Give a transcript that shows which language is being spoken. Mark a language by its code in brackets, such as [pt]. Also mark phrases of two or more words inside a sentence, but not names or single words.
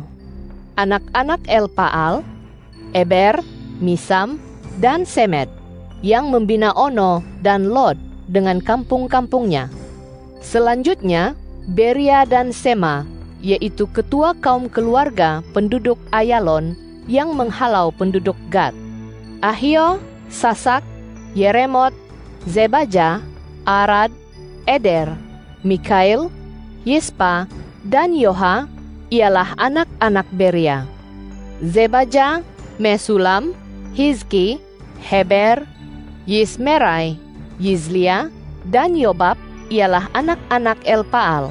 [ms] Anak-anak Elpaal, Eber, Misam, dan Semed, yang membina Ono dan Lod dengan kampung-kampungnya. Selanjutnya, Beria dan Sema, yaitu ketua kaum keluarga penduduk Ayalon yang menghalau penduduk Gad. Ahio, Sasak, Yeremot, Zebaja, Arad, Eder, Mikail, Yispa, dan Yoha ialah anak-anak Beria. Zebaja, Mesulam, Hizki, Heber, Yismerai, Yizlia, dan Yobab ialah anak-anak Elpaal.